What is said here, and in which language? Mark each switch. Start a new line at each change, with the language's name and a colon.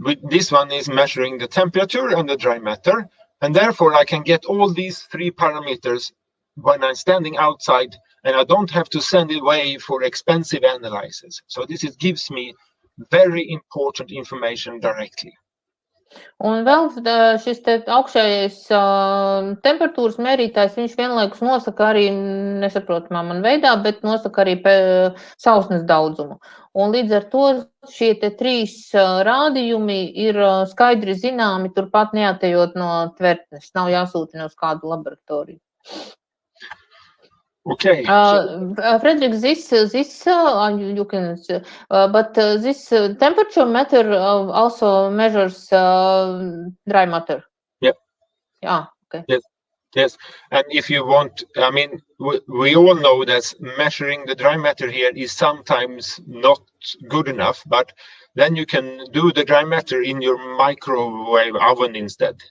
English: This one is measuring the temperature and the dry matter, and therefore I can get all these 3 parameters when I'm standing outside, and I don't have to send it away for expensive analysis. So this gives me very important information directly.
Latvian: Un vēl šis te augšējais temperatūras mērītājs, viņš vienlaikus nosaka arī, nesaprotamā man veidā, bet nosaka arī sausnes daudzumu. Un līdz ar to šie te 3 rādījumi ir skaidri zināmi, turpat neatejot no tvertnes, nav jāsūtina uz kādu laboratoriju.
English: Okay. Frederick, this you can, but this temperature meter also measures dry matter. Yeah. Yeah. Okay. Yes. Yes, and if you want, I mean, we all know that measuring the dry matter here is sometimes not good enough, but then you can do the dry matter in your microwave oven instead.